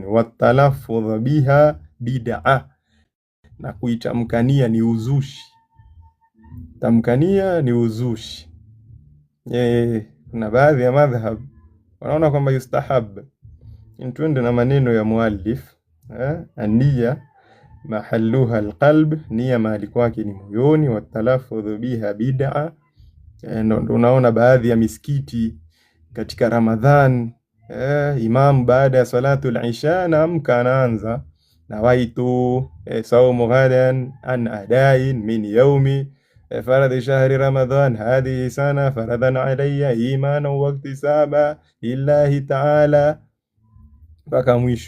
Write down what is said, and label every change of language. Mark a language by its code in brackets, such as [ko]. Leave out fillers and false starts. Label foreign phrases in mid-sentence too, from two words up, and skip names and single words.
[ar] والتلفظ بها بدعة, [sw] na kuitamkania ni uzushi. Tamkania ni uzushi. Kuna baadhi ya madhhab wanaona kwamba yustahab. Twende na maneno ya muallif, [ar] النية محلها القلب, [sw] nia mahali kwake ni moyoni. [ar] والتلفظ بها بدعة, [sw] ndio unaona baadhi ya misikiti katika Ramadhan, imam baada ya [ar] صلاة العشاء [sw] naamka anaanza [ar] نويت صوم غد عن أداء من يوم فرض شهر رمضان هذه السنة فرضا علي إيمانا واحتسابا لله تعالى, [sw] mpaka mwisho.